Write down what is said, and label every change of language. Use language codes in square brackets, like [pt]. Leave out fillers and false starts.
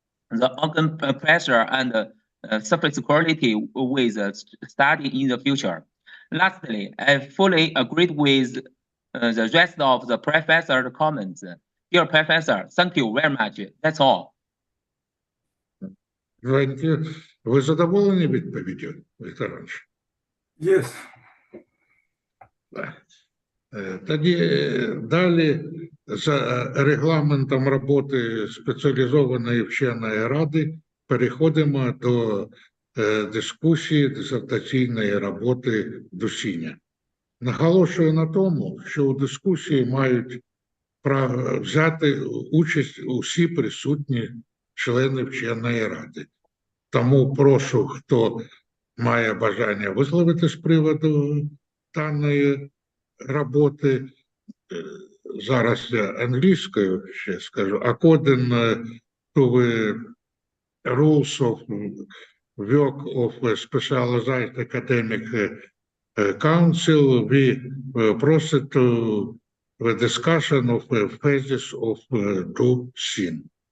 [en] The organ pressure and surface quality will study in the future. Lastly, I fully agree with the rest of the professor's comments. Dear Professor, thank you very much. That's all. [uk] Ви задоволені відповіддю, Віктор Іванович? [en] Yes. [uk] Тоді далі за регламентом роботи спеціалізованої вченої ради переходимо до дискусії дисертаційної роботи Ду Сіня. Наголошую на тому, що у дискусії мають взяти участь усі присутні члени вченої ради. Тому прошу, хто має бажання висловити з приводу даної роботи, зараз я англійською ще скажу, [en] according to the rules of work of a specialized academic council, we proceed to the discussion of the phases of Ду Сінь.